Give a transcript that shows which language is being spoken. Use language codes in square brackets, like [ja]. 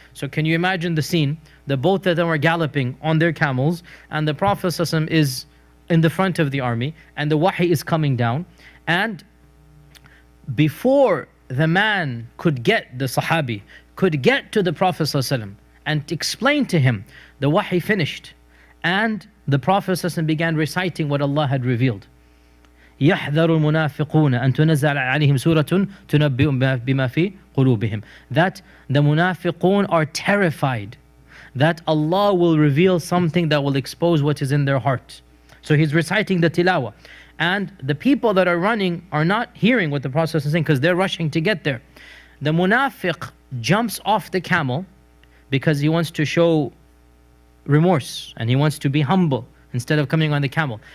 [en] So can you imagine the scene? The both of them are galloping on their camels, and the Prophet ﷺ is in the front of the army, and the wahi is coming down. And before the man could get, the Sahabi, could get to the Prophet ﷺ and explain to him, the wahi finished. And the Prophet ﷺ began reciting what Allah had revealed. [ar] يحذر المنافقون أن تنزل عليهم سورة تنبئهم بما في قلوبهم. [en] That the munafiqun are terrified that Allah will reveal something that will expose what is in their heart. So he's reciting the tilawah. And the people that are running are not hearing what the Prophet is saying because they're rushing to get there. The munafiq jumps off the camel because he wants to show remorse and he wants to be humble instead of coming on the camel.